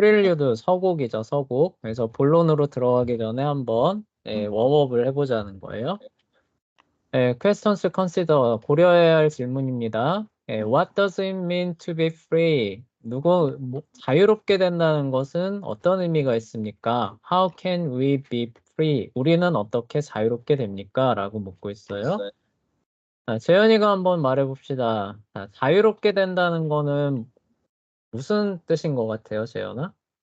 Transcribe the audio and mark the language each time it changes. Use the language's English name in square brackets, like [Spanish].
[Korean] 프릴류드 서곡이죠, 서곡. 그래서 본론으로 들어가기 전에 한번 웜업을 해보자는 거예요. [English] questions consider [Korean] 고려해야 할 질문입니다. [English] what does it mean to be free? [Korean] 자유롭게 된다는 것은 어떤 의미가 있습니까? [English] How can we be free? [Korean] 우리는 어떻게 자유롭게 됩니까? 라고 묻고 있어요. 자, 재현이가 한번 말해봅시다. 자, 자유롭게 된다는 거는 무슨 뜻인 것 같아요, 재현아?